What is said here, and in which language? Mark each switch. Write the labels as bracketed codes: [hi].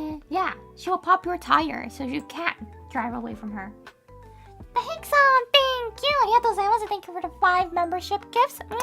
[en] Yeah, she will pop your tire, so you can't drive away from her. The Hickson, thank you! [ja] ありがとうございます。 [en] Thank you for the 5 membership gifts.